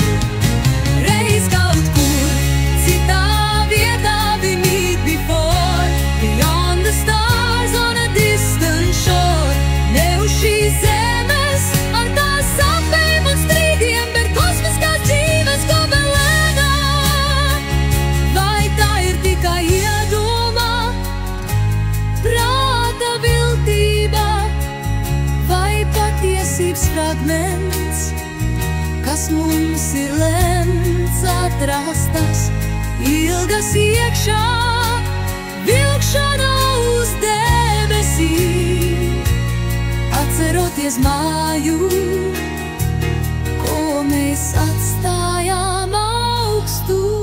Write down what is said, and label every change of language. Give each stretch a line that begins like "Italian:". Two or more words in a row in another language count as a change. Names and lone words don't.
Latvian: Reiz kaut kur citā vietā,
English: we meet before, beyond the stars on a distant shore.
Latvian: Ne uz šīs zemes ar tās sapēm un strīdiem, bet kosmiskās dzīves gobelēnā. Vai tā ir tikai iedomā, prāta viltība, vai patiesības fragments, kas mums ir lemts atrastas, ilgas iekšā, vilkšana uz debesīm, atceroties māju, ko mēs atstājām augstu.